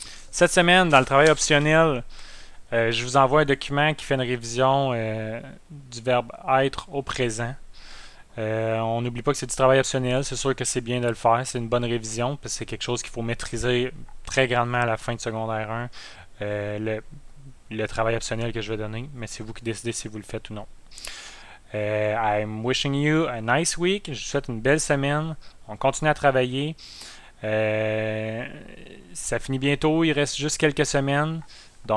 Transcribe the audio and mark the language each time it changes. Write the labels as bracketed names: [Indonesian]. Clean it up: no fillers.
[French] Cette semaine, dans le travail optionnel, je vous envoie un document qui fait une révision du verbe être au présent. On n'oublie pas que c'est du travail optionnel. C'est sûr que c'est bien de le faire. C'est une bonne révision parce que c'est quelque chose qu'il faut maîtriser très grandement à la fin de secondaire 1. Le travail optionnel que je vais donner. Mais c'est vous qui décidez si vous le faites ou non. [English] I'm wishing you a nice week. [French] Je vous souhaite une belle semaine. On continue à travailler. Ça finit bientôt. Il reste juste quelques semaines. Donc, on garde le cap et on est capable. [English] So, way to go,